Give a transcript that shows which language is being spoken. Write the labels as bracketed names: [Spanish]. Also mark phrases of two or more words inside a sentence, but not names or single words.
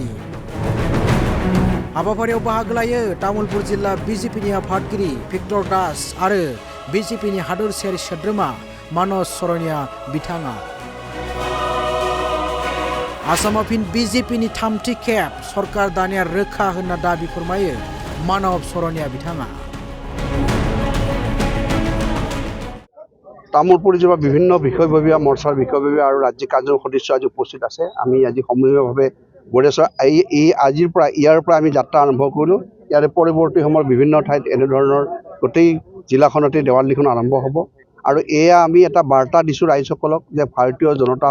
[Bodo] हाबाफारियाव बाहागो लायो तामुलपुर जिल्ला बिजेपिनि आफादगिरि भिक्टर दास आरो बिजेपिनि हादोरसायारि सोद्रोमा मानस सरनिया बिथाङा। आसामाव फिन BJP-नि थामथि खेब सरकार दानाया रोखा होनना दाबि फोरमायो मानव सरनिया बिथाङा। [Assamese] তামোলপুৰ জিলাৰ বিভিন্ন বিষয়ববীয়া মৰ্চাৰ বিষয়ববীয়া আৰু ৰাজ্যিক কাৰ্যৰ সদস্য আজি উপস্থিত আছে। আমি আজি সমূহীয়াভাৱে গড়েশ্বৰ ইয়াৰ পৰা আমি যাত্ৰা আৰম্ভ কৰিলোঁ। ইয়াৰে পৰৱৰ্তী সময়ত বিভিন্ন ঠাইত এনেধৰণৰ গোটেই জিলাখনতে দেৱাল লিখন আৰম্ভ হ'ব আৰু এয়া আমি এটা বাৰ্তা দিছোঁ ৰাইজসকলক যে ভাৰতীয় জনতা